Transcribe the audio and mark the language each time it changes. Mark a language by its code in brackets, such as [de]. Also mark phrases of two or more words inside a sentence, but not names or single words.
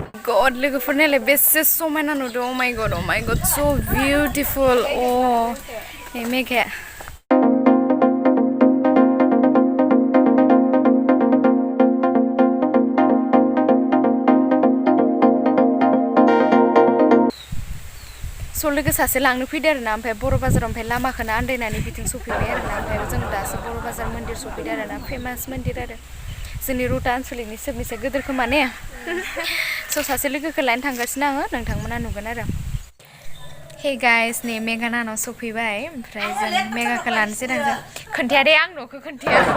[brx] god, logoफोरनालाय बेसे समायना नुदों [en] oh my god so beautiful oh hey [brx] Megha लोगो सासे लांनो फैदो आरोना ओमफ्राय बर' बाजाराव ओमफ्राय लामाखौनो आन्दायनानै बिथिं सफैबाय आरोना ओमफ्राय जों दासो बर' बाजार मन्दिर सफैदो आरोना फेमास मन्दिर आरो जोंनि रुटा आनसलिकनि सबनिसे गिदिर खोमा ने सासे लोगोखौ लायनो थांगासिनो आङो नोंथांमोना नुगोन आरो [en] hey guys [brx] नै मेघा नानाव सफैबाय ओमफ्राय जों मेघाखौ लानोसै थांसै खोन्थाया दे आं न'खौ खोन्थाया